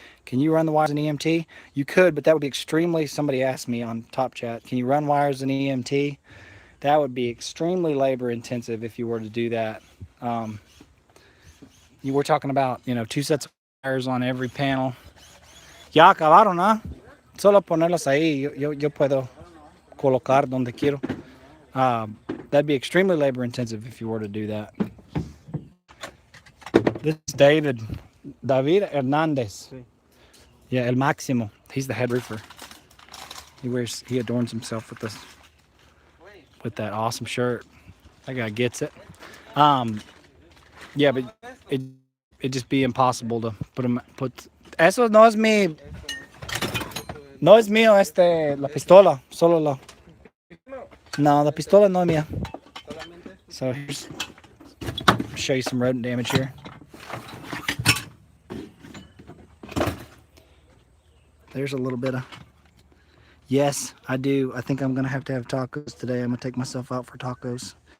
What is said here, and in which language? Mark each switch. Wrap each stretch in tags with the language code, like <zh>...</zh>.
<en>Can you run the wires in EMT? You could, but that would be extremely, somebody asked me on Top Chat, can you run wires in EMT? That would be extremely labor intensive if you were to do that. You were talking about, 2 sets of wires on every panel.</en> <es>Ya acabaron, ¿no? Solo ponerlos ahí, yo puedo colocar donde quiero.</es> <en>That'd be extremely labor intensive if you were to do that. This is David Hernandez. Yeah, El Máximo. He's the head roofer. He adorns himself with that awesome shirt. That guy gets it. Yeah, but it'd just be impossible to put.</en> <es>Eso no es mío, la pistola, solo la. No, la pistola no es mía.</es> <en>So here's, I'll show you some rodent damage here. There's a little bit of, yes, I do. I think I'm going to have tacos today. I'm going to take myself out for tacos.</en>